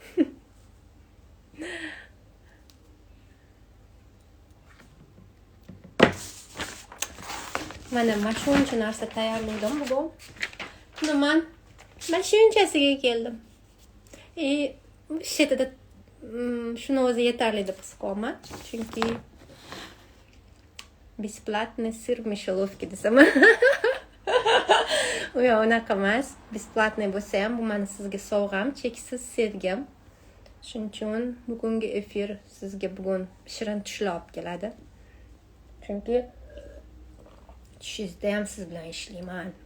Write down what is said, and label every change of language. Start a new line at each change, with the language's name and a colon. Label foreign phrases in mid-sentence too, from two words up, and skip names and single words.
Uzbek: Mana shuncha narsa tayyorladim bugun. Men shunchasiga keldim. Shetida shuni o'zi yetarli deb his qilaman. Chunki
Russian: бесплатный сыр в мышеловке
Uzbek: desam. Yo'q, unaqa emas. Бесплатный bo'lsa ham bu meni sizga sovg'am, cheksiz sevgim. Shuning uchun bugungi efir sizga bugun shirin tushlar olib keladi. Chunki tushingizda ham siz bilan ishlayman.